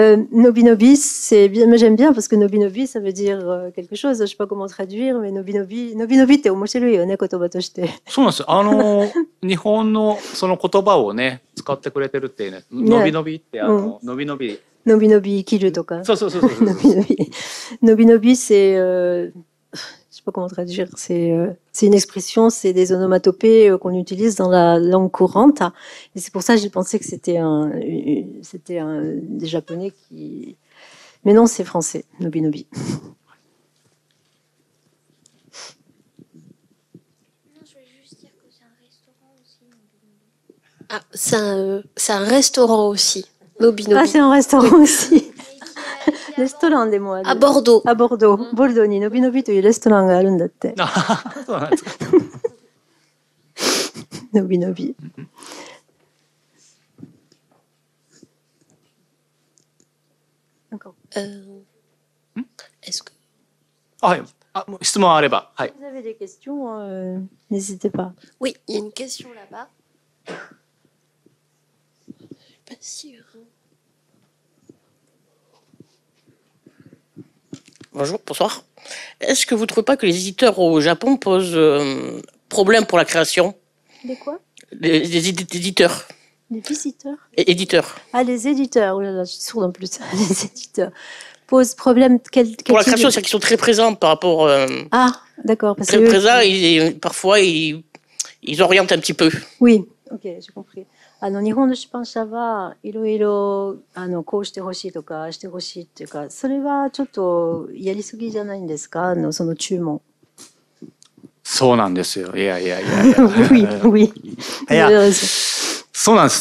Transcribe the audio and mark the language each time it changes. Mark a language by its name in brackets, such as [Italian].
[French] Nobinobi, c'est bien, mais j'aime bien parce que Nobinobi, ça veut dire quelque chose. Je sais pas comment traduire, mais Nobinobi [Japanese] って面白いよね、言葉として。そうなんです。日本のその言葉をね、使ってくれてるっていうね。のびのびってのびのび。のびのび生きるとか。そう。 [French] のびのび、c'est je sais pas comment traduire, c'est une expression, c'est des onomatopées qu'on utilise dans la langue courante. Et c'est pour ça que j'ai pensé que c'était des Japonais qui... Mais non, c'est français, Nobinobi. C'est un restaurant aussi, Nobinobi. C'est un restaurant aussi. [Japanese] レストランでもある。ボルドー。ボルドーにのびのびというレストランがあるんだって。そうなんですか。のびのび。なんか。 [French] Est-ce que... [Japanese] はい。質問あれば。はい。 [French] Vous avez des questions, n'hésitez pas. Oui, il y a une question là-bas. Je suis pas sûre. Bonjour, bonsoir. Est-ce que vous ne trouvez pas que les éditeurs au Japon posent problème pour la création? Des quoi? les éditeurs. Les visiteurs. Éditeurs. Ah, les éditeurs. Oh là là, je suis sourde en plus. Les éditeurs posent problème. Pour la création, c'est qu'ils sont très présents par rapport. Ah, d'accord. Très présents et parfois ils orientent un petit peu. Oui, ok, j'ai compris. [Japanese] 日本の出版社はいろいろこうしてほしいとかしてほしいっていうか、それはちょっとやりすぎじゃないんですか？その注文。そうなんですよ。いや。 [French] oui. [Japanese] いや、そうなんです。